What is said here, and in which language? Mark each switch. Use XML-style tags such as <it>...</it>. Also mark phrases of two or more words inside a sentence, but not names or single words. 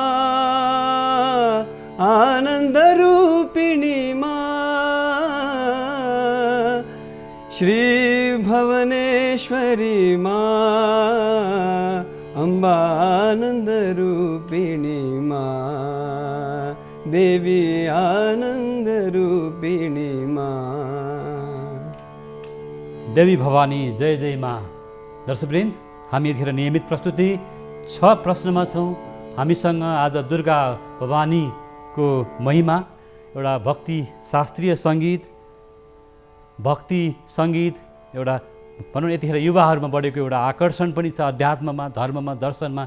<hi>आनंद रूपिणी माँ, श्री भुवनेश्वरी माँ अम्बा आनंद रूपिणी माँ, देवी आनंद रूपिणी माँ। देवी भवानी जय जय माँ।</hi> <ne>दर्शकवृन्द, हामी यतिखेर नियमित प्रस्तुति 6 प्रश्नमा छौँ। हामीसँग आज दुर्गा भवानीको महिमा, एउटा भक्ति शास्त्रीय सङ्गीत, भक्ति सङ्गीत, एउटा भनौँ यतिखेर युवाहरूमा बढेको एउटा आकर्षण पनि छ अध्यात्ममा, धर्ममा, दर्शनमा।</ne>